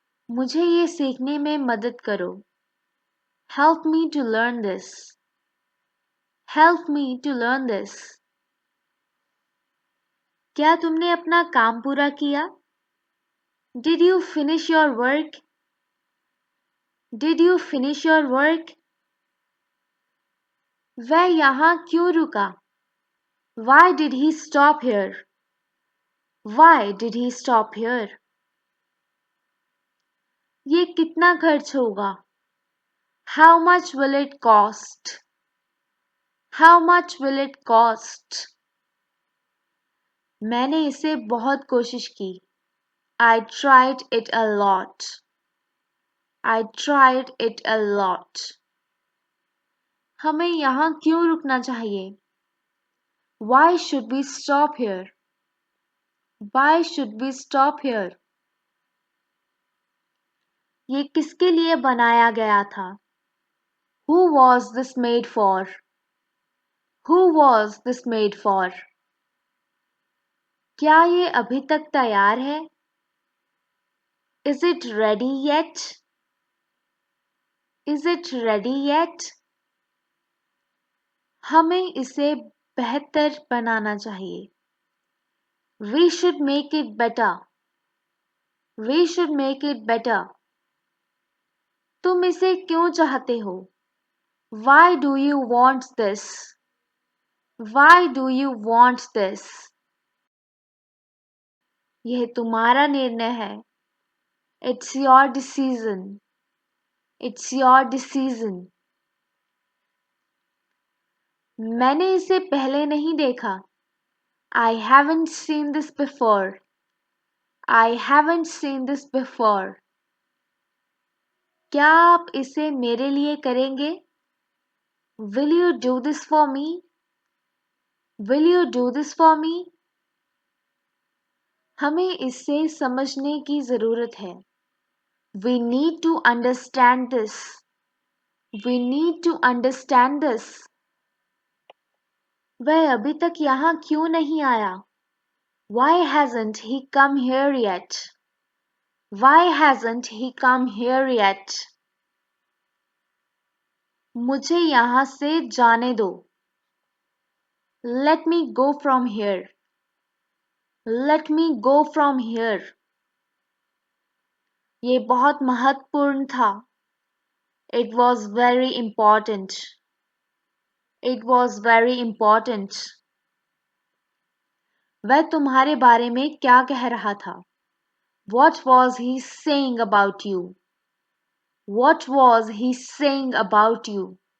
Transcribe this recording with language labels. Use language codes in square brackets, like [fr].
[hi] मुझे ये सीखने में मदद करो. [en] Help me to learn this. Help me to learn this. [hi] क्या तुमने अपना काम पूरा किया? [en] Did you finish your work? Did you finish your work? [hi] वह यहाँ क्यों रुका? [en] Why did he stop here? Why did he stop here? [hi] ये कितना खर्च होगा? [en] How much will it cost? How much will it cost? [hi] मैंने इसे बहुत कोशिश की. [en] I tried it a lot. I tried it a lot. [hi] हमें यहाँ क्यों रुकना चाहिए? [en] Why should we stop here? Why should we stop here? [hi] ये किसके लिए बनाया गया था? [en] Who was this made for? Who was this made for? [hi] क्या ये अभी तक तैयार है? [en] Is it ready yet? Is it ready yet? [hi] हमें इसे बेहतर बनाना चाहिए. [en] We should make it better. We should make it better. [hi] तुम इसे क्यों चाहते हो? [en] Why do you want this? Why do you want this? [hi] यह तुम्हारा निर्णय है. [en] It's your decision. It's your decision. [hi] मैंने इसे पहले नहीं देखा. [en] I haven't seen this before. I haven't seen this before. [hi] क्या आप इसे मेरे लिए करेंगे? [en] Will you do this for me? Will you do this for me? [hi] हमें इसे समझने की जरूरत है. [en] We need to understand this. We need to understand this. [hi] वह अभी तक यहाँ क्यों नहीं आया? [en] Why hasn't he come here yet? Why hasn't he come here yet? [hi] मुझे यहाँ से जाने दो. [en] Let me go from here. Let me go from here. [hi] ये बहुत महत्वपूर्ण था. [en] It was very important. It was very important. [hi] वह तुम्हारे बारे में क्या कह रहा था? [en] What was he saying about you? What was he saying about you?